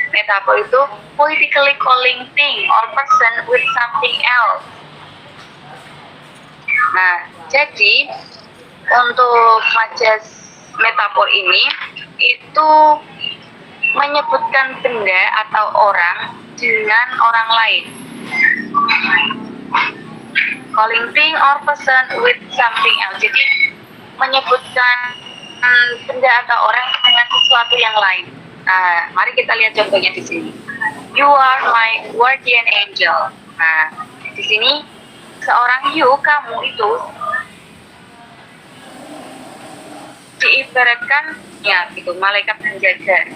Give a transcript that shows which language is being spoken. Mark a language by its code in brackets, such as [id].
[id] Metafor itu [en] poetically calling thing or person with something else. [id] Nah, jadi untuk majas metafor ini itu menyebutkan benda atau orang dengan orang lain. [en] Calling thing or person with something else. [id] Jadi menyebutkan benda atau orang dengan sesuatu yang lain. Nah, mari kita lihat contohnya di sini. [en] You are my guardian angel. [id] Nah, di sini seorang you, kamu itu diibaratkan ya gitu, malaikat penjaga.